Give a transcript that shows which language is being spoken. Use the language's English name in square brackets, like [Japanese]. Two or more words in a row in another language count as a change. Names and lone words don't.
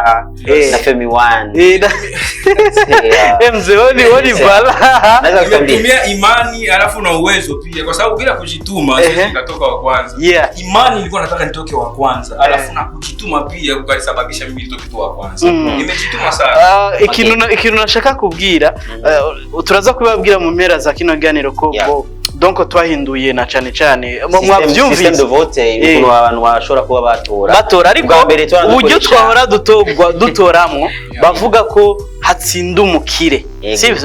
[Swahili] na Femi One. Mzee woni bala. Nimetumia Imani alafu na Uwezo pia kwa sababu bila kujituma sisi nikatoka wa kwanza. Imani nilikuwa nataka nitoke wa kwanza alafu na kujituma pia kukalisababisha mimi nitoke tu wa kwanza. Nimejituma sana. [Rundi] Ikintu nashaka kubwira turaza kubabwira mu mpera za kino ganiro ko donc twahinduye na cyane mwavyumvise [French] system de vote [Rundi] ukuntu abantu bashora kuba batora ariko uburyo twahora dutoramwo bavuga ko hatsinda umukire sivyo